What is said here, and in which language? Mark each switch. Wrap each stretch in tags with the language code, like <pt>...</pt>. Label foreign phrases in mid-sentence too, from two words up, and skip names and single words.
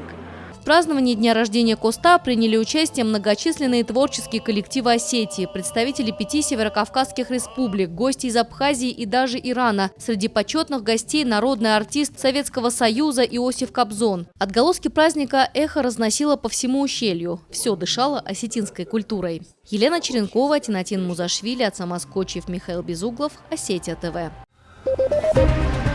<ru>В праздновании дня рождения Коста приняли участие многочисленные творческие коллективы Осетии, представители 5 северокавказских республик, гости из Абхазии и даже Ирана. Среди почетных гостей народный артист Советского Союза Иосиф Кобзон. Отголоски праздника эхо разносило по всему ущелью. Все дышало осетинской культурой. Елена Черенкова, Тинатин Музашвили, Ацамаз Кочев, Михаил Безуглов, Осетия ТВ.</ru>